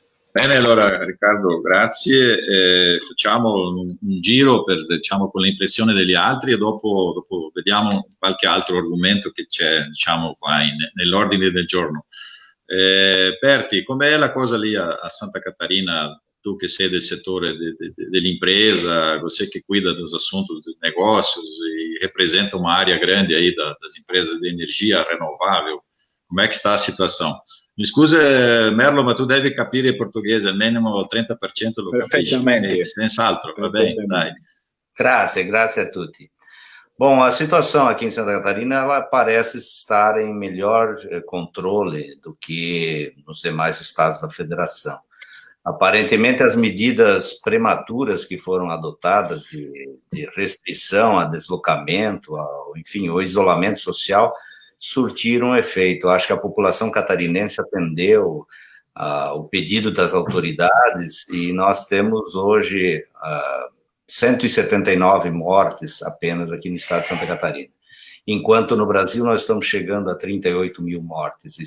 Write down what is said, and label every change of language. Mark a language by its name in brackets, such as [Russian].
[Italian] Bene, allora Riccardo, grazie. Facciamo un giro per, diciamo, con l'impressione degli altri, e dopo vediamo qualche altro argomento che c'è, diciamo, qua nell'ordine del giorno. Berti, com'è la cosa lì a Santa Catarina? Tu che sei del settore dell'impresa, [Portuguese] você que cuida dos assuntos dos negócios e representa uma área grande aí das empresas de energia renovável, como é que está a situação? [Italian] Mi scusi Merlo, ma tu devi capire il portoghese, almeno il 30% lo capisci. Perfettamente. Senz'altro, va bene, dai. Grazie a tutti. [Portuguese] Bom, a situação aqui em Santa Catarina, ela parece estar em melhor controle do que nos demais estados da federação. Aparentemente, as medidas prematuras que foram adotadas de restrição a deslocamento, enfim, o isolamento social, surtiram efeito. Eu acho que a população catarinense atendeu o pedido das autoridades, e nós temos hoje 179 mortes apenas aqui no estado de Santa Catarina, enquanto no Brasil nós estamos chegando a 38 mil mortes.